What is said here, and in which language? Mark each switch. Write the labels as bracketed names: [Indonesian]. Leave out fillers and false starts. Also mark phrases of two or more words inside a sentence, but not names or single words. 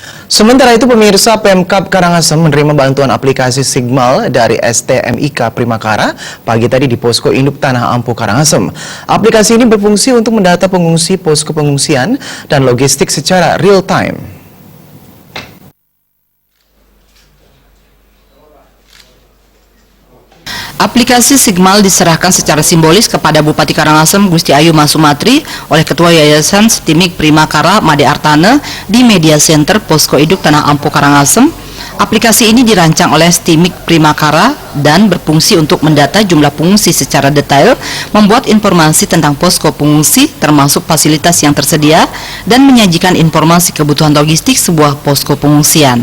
[Indonesian] Sementara itu, pemirsa, Pemkab Karangasem menerima bantuan aplikasi Sigmal dari STMIK Primakara pagi tadi di Posko Induk Tanah Ampo Karangasem. Aplikasi ini berfungsi untuk mendata pengungsi posko pengungsian dan logistik secara [English] real time. [Indonesian] Aplikasi Sigmal diserahkan secara simbolis kepada Bupati Karangasem Gusti Ayu Masumatri oleh Ketua Yayasan STMIK Primakara Made Artane di Media Center Posko Induk Tanah Ampo Karangasem. Aplikasi ini dirancang oleh STMIK Primakara dan berfungsi untuk mendata jumlah pengungsi secara detail, membuat informasi tentang posko pengungsi termasuk fasilitas yang tersedia, dan menyajikan informasi kebutuhan logistik sebuah posko pengungsian.